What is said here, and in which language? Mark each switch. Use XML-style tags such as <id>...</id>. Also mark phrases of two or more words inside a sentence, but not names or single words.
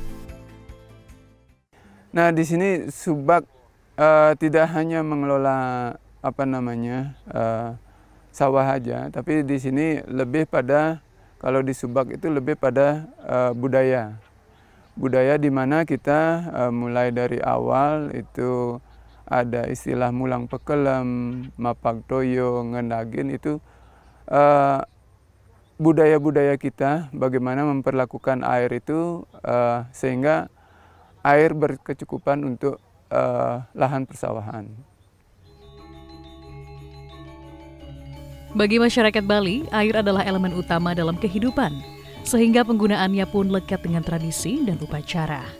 <id>Nah, di sini Subak tidak hanya mengelola sawah aja, tapi di sini lebih pada, kalau di Subak itu lebih pada budaya. Budaya di mana kita mulai dari awal itu ada istilah mulang pekelem, mapak toyo, ngendagin, itu budaya-budaya kita bagaimana memperlakukan air itu sehingga air berkecukupan untuk lahan persawahan. Bagi masyarakat Bali, air adalah elemen utama dalam kehidupan, sehingga penggunaannya pun lekat dengan tradisi dan upacara.</id>